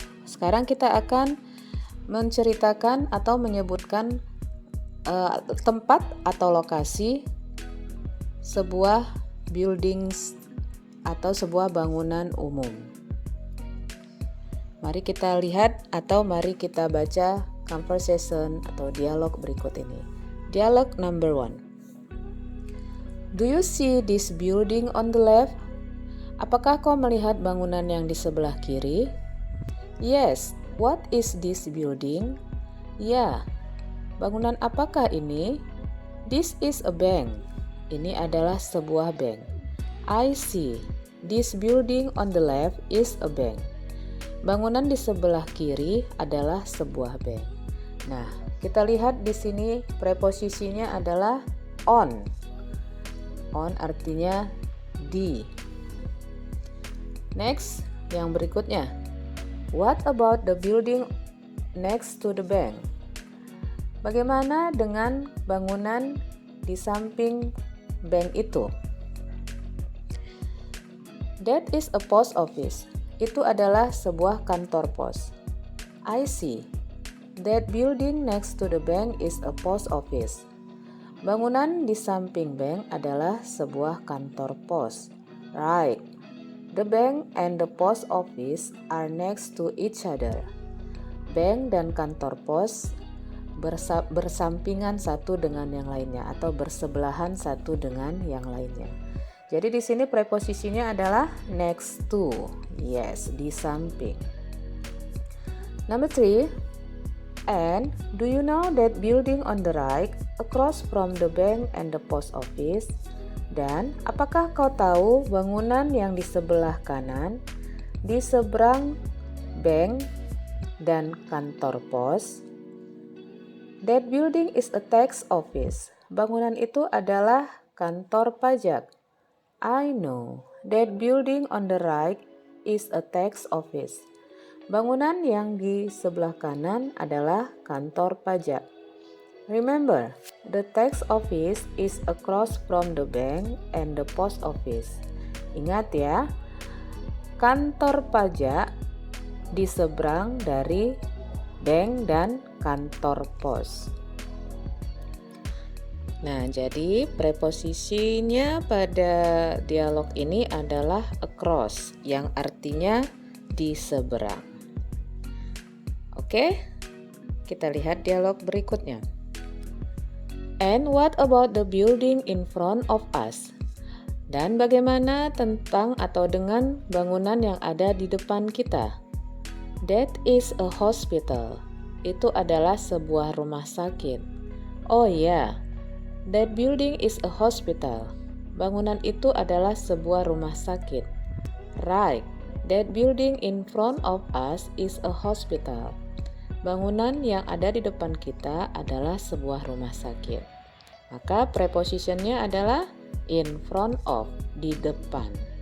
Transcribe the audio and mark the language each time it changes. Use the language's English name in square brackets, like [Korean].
[Indonesian] Sekarang kita akan menceritakan atau menyebutkan tempat atau lokasi sebuah buildings atau sebuah bangunan umum. Mari kita lihat atau mari kita baca conversation atau dialog berikut ini. [English] Dialog number 1. Do you see this building on the left? [Indonesian] Apakah kau melihat bangunan yang di sebelah kiri? [English] Yes. What is this building? [Indonesian] Ya. Bangunan apakah ini? [English] This is a bank. [Indonesian] Ini adalah sebuah bank. [English] I see. This building on the left is a bank. [Indonesian] Bangunan di sebelah kiri adalah sebuah bank. Nah, kita lihat di sini preposisinya adalah on. On artinya di. Next, yang berikutnya. [English] What about the building next to the bank? [Indonesian] Bagaimana dengan bangunan di samping bank itu? [English] That is a post office. [Indonesian] Itu adalah sebuah kantor pos. [English] I see. That building next to the bank is a post office. [Indonesian] Bangunan di samping bank adalah sebuah kantor pos. [English] Right. The bank and the post office are next to each other. [Indonesian] Bank dan kantor pos bersampingan satu dengan yang lainnya atau bersebelahan satu dengan yang lainnya. Jadi di sini preposisinya adalah next to. Yes, di samping. [English] Number 3. And do you know that building on the right across from the bank and the post office? [Indonesian] Dan apakah kau tahu bangunan yang di sebelah kanan, di seberang bank dan kantor pos? [English] That building is a tax office. [Indonesian] Bangunan itu adalah kantor pajak. [English] I know. That building on the right is a tax office. [Indonesian] Bangunan yang di sebelah kanan adalah kantor pajak. [English] Remember, the tax office is across from the bank and the post office. [Indonesian] Ingat ya, kantor pajak di seberang dari bank dan kantor pos. Nah, jadi preposisinya pada dialog ini adalah across, yang artinya di seberang. Oke, kita lihat dialog berikutnya. [English] And what about the building in front of us? [Indonesian] Dan bagaimana tentang atau dengan bangunan yang ada di depan kita? [English] That is a hospital. [Indonesian] Itu adalah sebuah rumah sakit. [English] Oh ya, that building is a hospital. [Indonesian] Bangunan itu adalah sebuah rumah sakit. [English] Right, that building in front of us is a hospital. [Indonesian] Bangunan yang ada di depan kita adalah sebuah rumah sakit. Maka prepositionnya adalah in front of, di depan.